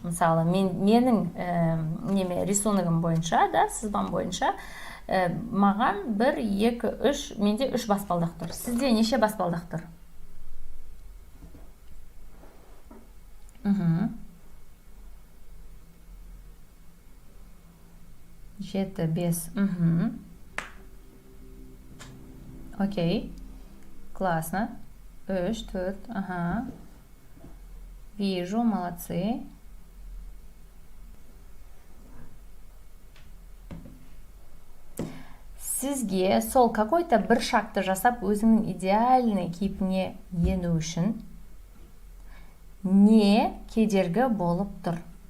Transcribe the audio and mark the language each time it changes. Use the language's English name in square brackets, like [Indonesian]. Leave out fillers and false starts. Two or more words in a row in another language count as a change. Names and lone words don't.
[Kazakh] Мысалы менің рисуногым бойынша, да, сызбам бойынша маған 1, 2, 3, менде 3 баспалдақ тұр. Сізде неше баспалдақ тұр? 7, 5. Окей. [Russian] Классно. 3, 4. Вижу, молодцы. [Kazakh] Сізге сол какой-то бір шақты жасап өзіңнің идеальный кейпіне ену үшін не кедергі болып тұр?